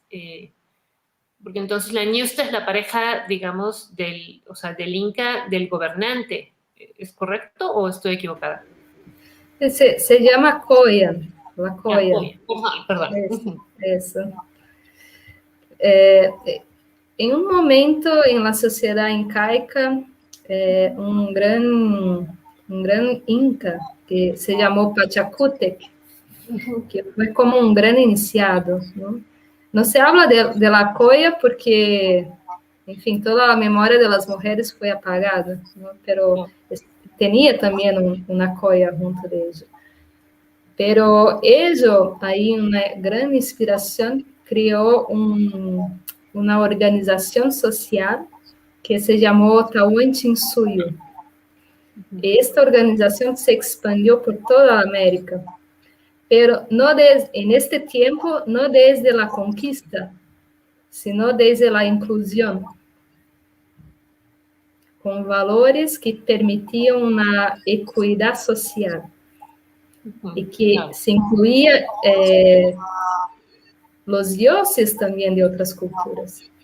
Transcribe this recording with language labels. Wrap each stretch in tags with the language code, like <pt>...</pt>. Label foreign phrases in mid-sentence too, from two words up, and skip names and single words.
<es>porque entonces la Niusta es la pareja, digamos, del Inca, del gobernante, ¿Es correcto o estoy equivocada? Se llama Coya, la Coya. Perdón.</es> <pt>Eso. Em um momento em la sociedade incaica, um grande inca que se chamou Pachacútec, que foi como um grande iniciado, não?</pt> <es>Não se habla de la Coya porque,</es> <pt>enfim, toda a memória das mulheres foi apagada, não? Pero tinha também uma Coya junto de ella.</pt> <es>Pero ello,</es> <pt>aí uma grande inspiração, criou uma organização social que se chamou Tahuantinsuyo. Esta organização se expandiu por toda a América,</pt> <es>pero no en este tiempo, no desde la conquista, sino desde la inclusión, con valores que permitían una equidad social y que se incluía los dioses también de otras culturas.</es>